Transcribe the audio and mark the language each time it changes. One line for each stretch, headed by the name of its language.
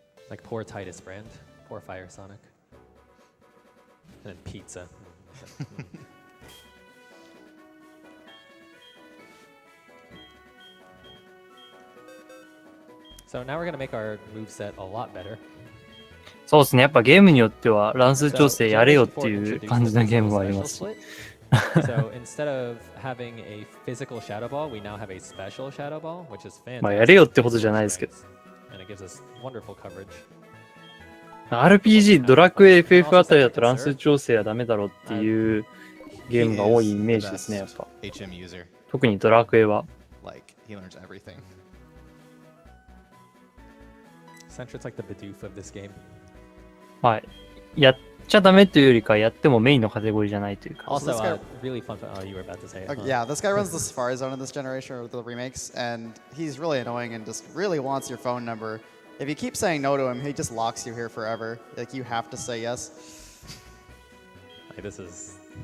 English: Like poor Titus Brand, poor Fire Sonic, and then pizza. So now we're gonna make our moveset a lot better.
Japanese: そうですね。やっぱゲームによっては乱数調整やれよっていう感じのゲームもありますし。
English: So instead of having a physical shadow ball, we now have a special shadow ball, which is fantastic.
Japanese: まあやれよってことじゃないですけど。
English: And it gives us wonderful coverage.
Japanese: RPG、ドラクエ FF あたりだと乱数調整はダメだろうっていうゲームが多いイメージですね、やっぱ。
English: HM user.
Japanese: 特にドラクエは。
English: Like, he learns everything. Centra's like the Bidoof of this game.
Japanese: はい。やっちゃダメというよりか、やってもメインのカテゴリーじゃないというか。
English: Also, really fun. Oh, you were about to say it. Yeah, this guy runs the Safari Zone in this generation with the remakes, and he's really annoying and just really wants your phone number. If you keep saying no to him, he just locks you here forever. Like, you have to say yes. Like, this is...